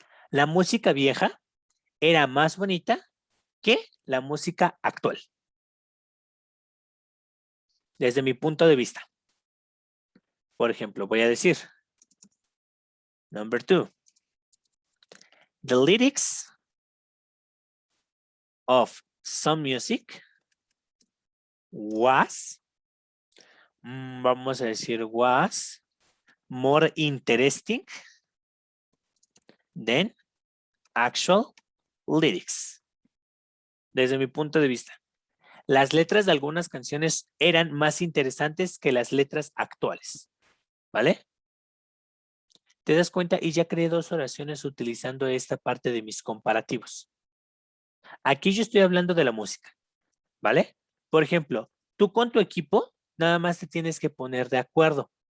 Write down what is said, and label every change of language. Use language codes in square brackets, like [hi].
[es] La música vieja era más bonita que la música actual. Desde mi punto de vista. Por ejemplo, voy a decir, [en] number 2. The lyrics of some music was, [es] vamos a decir, [en] was more interesting than actual lyrics. [es] Desde mi punto de vista. Las letras de algunas canciones eran más interesantes que las letras actuales. ¿Vale? ¿Te das cuenta? Y ya creé 2 oraciones utilizando esta parte de mis comparativos. Aquí yo estoy hablando de la música. ¿Vale? Por ejemplo, tú con tu equipo nada más te tienes que poner de acuerdo.